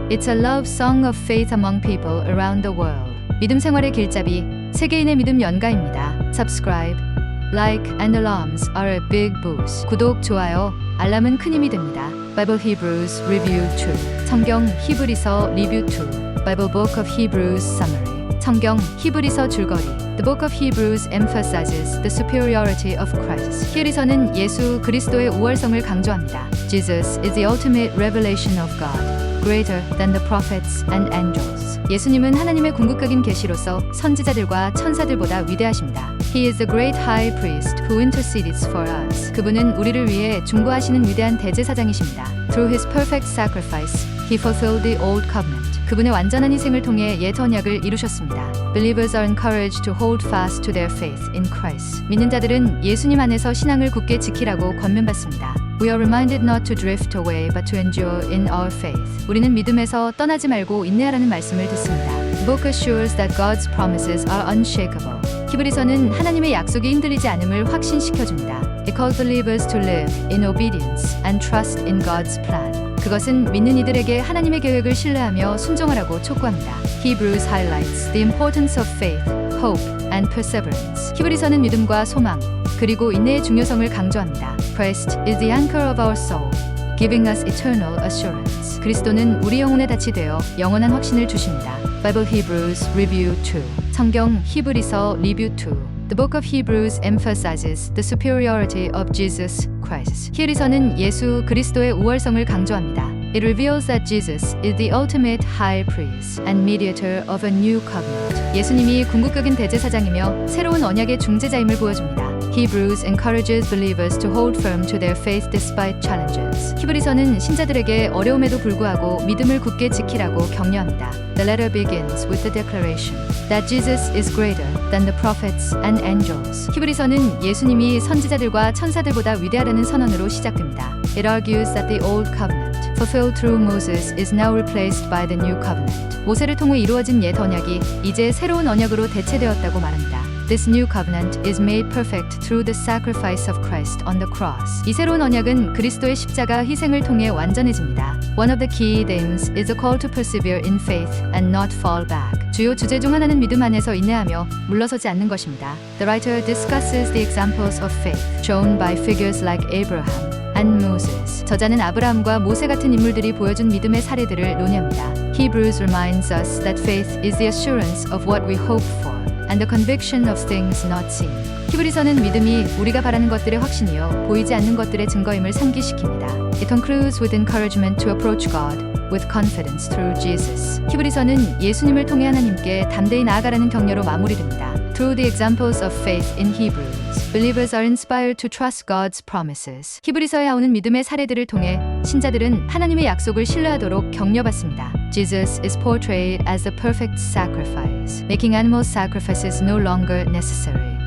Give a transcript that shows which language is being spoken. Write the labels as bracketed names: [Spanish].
[English] It's a love song of faith among people around the world. [Korean] 믿음 생활의 길잡이, 세계인의 믿음 연가입니다. [English] Subscribe, like and alarms are a big boost. [Korean] 구독, 좋아요, 알람은 큰 힘이 됩니다. [English] Bible Hebrews Review 2. [Korean] 성경 히브리서 리뷰 2. [English] Bible Book of Hebrews Summary. [Korean] 성경 히브리서 줄거리. [English] The Book of Hebrews emphasizes the superiority of Christ. [Korean] 히브리서는 예수 그리스도의 우월성을 강조합니다. [English] Jesus is the ultimate revelation of God, greater than the prophets and angels. [Korean] 예수님은 하나님의 궁극적인 계시로서 선지자들과 천사들보다 위대하십니다. [English] He is the great high priest who intercedes for us. [Korean] 그분은 우리를 위해 중보하시는 위대한 대제사장이십니다. [English] Through his perfect sacrifice, he fulfilled the old covenant. [Korean] 그분의 완전한 희생을 통해 옛 언약을 이루셨습니다. [English] Believers are encouraged to hold fast to their faith in Christ. [Korean] 믿는 자들은 예수님 안에서 신앙을 굳게 지키라고 권면받습니다. [English] We are reminded not to drift away but to endure in our faith. [Korean] 우리는 믿음에서 떠나지 말고 인내하라는 말씀을 듣습니다. [English] The book assures that God's promises are unshakable. [Korean] 히브리서는 하나님의 약속이 흔들리지 않음을 확신시켜줍니다. [English] It calls believers to live in obedience and trust in God's plan. [Korean] 그것은 믿는 이들에게 하나님의 계획을 신뢰하며 순종하라고 촉구합니다. [English] Hebrews highlights the importance of faith, hope, and perseverance. [Korean] 히브리서는 믿음과 소망, 그리고 인내의 중요성을 강조합니다. [English] Christ is the anchor of our soul, giving us eternal assurance. [Korean] 그리스도는 우리 영혼에 닻이 되어 영원한 확신을 주십니다. [English] Bible Hebrews Review 2. [Korean] 성경 히브리서 리뷰 2. [English] The book of Hebrews emphasizes the superiority of Jesus Christ. [Korean] 히브리서는 예수 그리스도의 우월성을 강조합니다. [English] It reveals that Jesus is the ultimate high priest and mediator of a new covenant. [Korean] 예수님이 궁극적인 대제사장이며 새로운 언약의 중재자임을 보여줍니다. [English] Hebrews encourages believers to hold firm to their faith despite challenges. [Korean] 히브리서는 신자들에게 어려움에도 불구하고 믿음을 굳게 지키라고 격려합니다. [English] The letter begins with the declaration that Jesus is greater than the prophets and angels. [Korean] 히브리서는 예수님이 선지자들과 천사들보다 위대하다는 선언으로 시작됩니다. [English] It argues that the old covenant, fulfilled through Moses, is now replaced by the new covenant. [Korean] 모세를 통해 이루어진 옛 언약이 이제 새로운 언약으로 대체되었다고 말합니다. [English] This new covenant is made perfect through the sacrifice of Christ on the cross. [Korean] 이 새로운 언약은 그리스도의 십자가 희생을 통해 완전해집니다. [English] One of the key themes is a call to persevere in faith and not fall back. [Korean] 주요 주제 중 하나는 믿음 안에서 인내하며 물러서지 않는 것입니다. [English] The writer discusses the examples of faith shown by figures like Abraham and Moses. [Korean] 저자는 아브라함과 모세 같은 인물들이 보여준 믿음의 사례들을 논의합니다. [English] Hebrews reminds us that faith is the assurance of what we hope for and the conviction of things not seen. [Korean] 히브리서는 믿음이 우리가 바라는 것들의 확신이요 보이지 않는 것들의 증거임을 상기시킵니다. [English] It concludes with encouragement to approach God with confidence through Jesus. [Korean] 히브리서는 예수님을 통해 하나님께 담대히 나아가라는 격려로 마무리됩니다. [English] Through the examples of faith in Hebrews, believers are inspired to trust God's promises. [Korean] 히브리서에 나오는 믿음의 사례들을 통해 신자들은 하나님의 약속을 신뢰하도록 격려받습니다. [English] Jesus is portrayed as the perfect sacrifice, making animal sacrifices no longer necessary.